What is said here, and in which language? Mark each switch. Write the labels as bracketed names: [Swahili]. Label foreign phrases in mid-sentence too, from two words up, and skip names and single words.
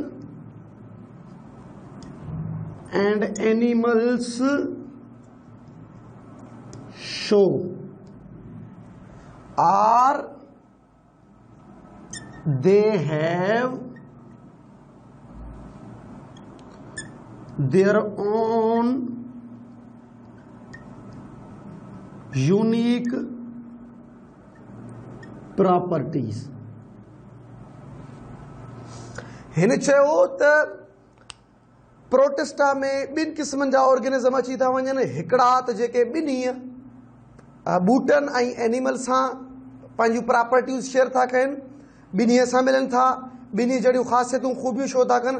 [English] and animals show, or they have their own unique properties। [Sindhi] हिन चयो त प्रोटेस्टा में 2 क़िस्मनि जा ऑर्गेनिज़म अची था वञनि। हिकिड़ा त जेके ॿिन्ही बूटनि ऐं एनिमल सां पंहिंजूं [English] properties share [Sindhi] था कनि, ॿिन्ही सां मिलनि था, ॿिन्ही जहिड़ियूं ख़ासियतूं ख़ूबियूं शो था कनि।